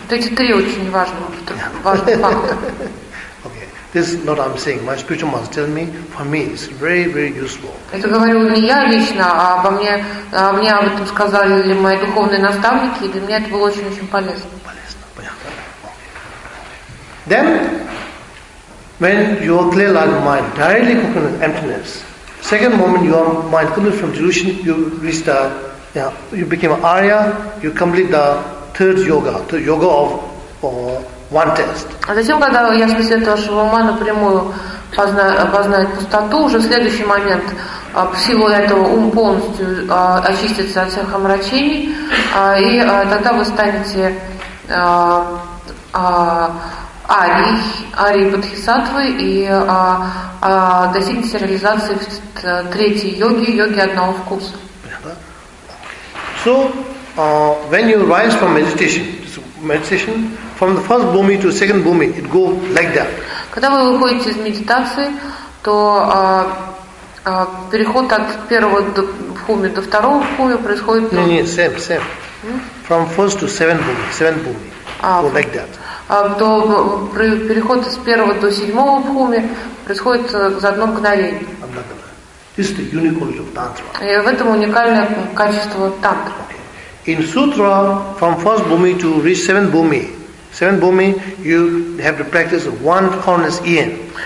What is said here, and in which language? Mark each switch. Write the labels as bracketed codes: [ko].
[ru] Эти три очень важные факторы. [en] Okay. This is not what I'm saying. My spiritual master tells me, for me, it's very, very useful. [ru] Это говорю не я лично, а обо мне, об этом сказали ли мои духовные наставники, и для меня это было очень-очень полезно. Полезно, понятно. Okay. [en] Then, when your clear light mind directly comprehends emptiness, second moment your mind comes from delusion, you reach the, you become an Arya, you complete the third yoga, the yoga of one test. [ru] А затем, когда ясность этого вашего ума напрямую познает пустоту, уже в следующий момент всего этого ум полностью очистится от всех омрачений, и тогда вы станете Арии Бодхисаттвы и достигнете реализации третьей йоги, йоги одного вкуса. [en] So, when you rise from meditation, from the first bhumi to second bhumi, it go like that. [ru] Когда вы выходите из медитации, то переход от первого бхуми до второго бхуми происходит... [en] Same. From first to seventh bhumi, go like that. [ru] До переход с первого до седьмого бхуми происходит за одно мгновение. [en] This is the unique quality of tantra. [ru] И в этом уникальное качество тантры. [en] In sutra, from first bhumi to reach seventh bhumi, you have to practice one countless yin.